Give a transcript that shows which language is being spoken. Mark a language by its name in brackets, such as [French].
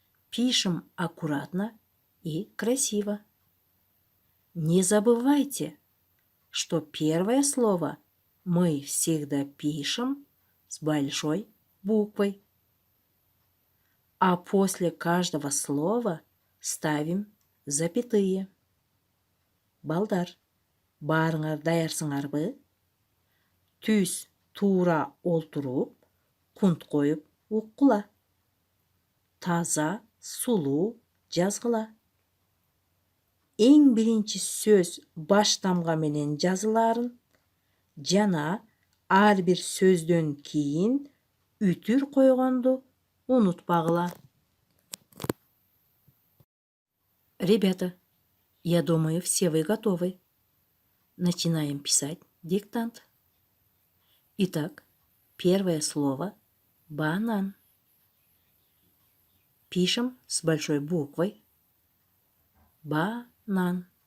[Russian] Пишем аккуратно и красиво. Не забывайте, что первое слово мы всегда пишем с большой буквой, а после каждого слова ставим запятые. [Kyrgyz] Балдар, баарыңар даярсыңарбы? Түз туура олтуруп, кунт коюп уккула. Таза, сулуу жазгыла. Эң биринчи сөз баш тамга менен жазыларын жана ар бир сөздөн кийин үтүр койгонду унутпагыла. [Russian] Ребята, я думаю, все вы готовы. Начинаем писать диктант. Итак, первое слово – банан. Пишем с большой буквой. Банан.